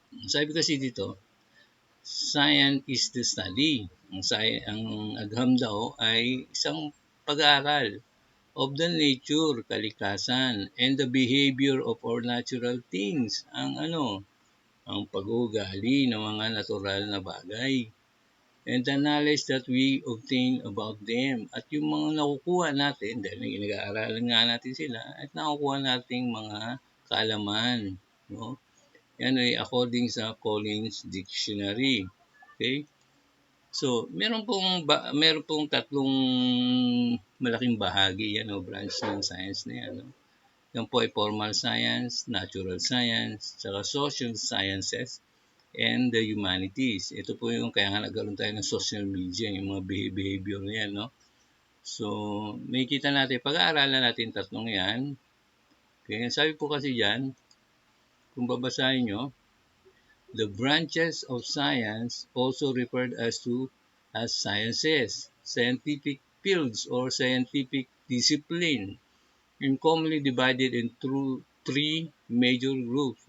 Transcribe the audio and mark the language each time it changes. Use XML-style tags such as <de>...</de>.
<tl>Sabi kasi dito,</tl> <en>science is the study.</en> <tl>Ang agham daw ay isang pag-aaral</tl> <en>of the nature, kalikasan, and the behavior of our natural things.</en> <tl>Ang pag-uugali ng mga natural na bagay.</tl> <en>And the knowledge that we obtain about them.</en> <tl>At yung mga nakukuha natin, dahil nag-aaralan nga natin sila, at nakukuha nating mga kaalaman. No? Yan ay according sa Collins Dictionary. Okay? So, meron pong tatlong malaking bahagi yan o branch ng science na yan. No? Yan po ay</tl> <en>formal science, natural science, saka social sciences, and the humanities.</en> <tl>Ito po yung kaya nga nagkaroon tayo ng social media, yung mga behavior na yan, no? So, makikita natin, pag-aaralan natin tatlong yan. Okay, sabi po kasi dyan, kung babasahin nyo,</tl> <en>the branches of science also referred as sciences, scientific fields or scientific discipline, and commonly divided into three major groups.</en>